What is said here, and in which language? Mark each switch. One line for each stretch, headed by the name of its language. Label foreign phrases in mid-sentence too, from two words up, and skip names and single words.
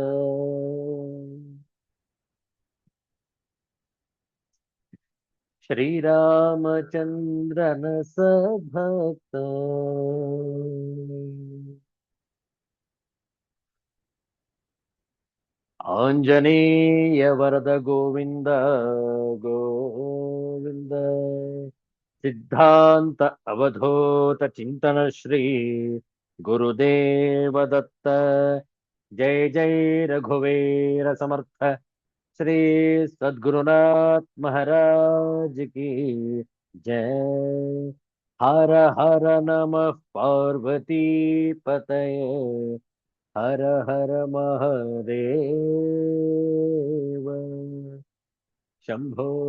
Kannada: ಶ್ರೀರಾಮಚಂದ್ರನ ಸದ್ಭಕ್ತ ಆಂಜನೇಯ ವರದ ಗೋವಿಂದ ಗೋವಿಂದ ಸಿದ್ಧಾಂತ ಅವಧೂತ ಚಿಂತನ ಶ್ರೀ ಗುರುದೇವ ದತ್ತ
Marathi: जय जय रघुवीर समर्थ
Hindi: श्री सद्गुरुनाथ महाराज की जय।
Sanskrit: हर हर नमः पार्वती पतये। हर हर महादेव शंभो।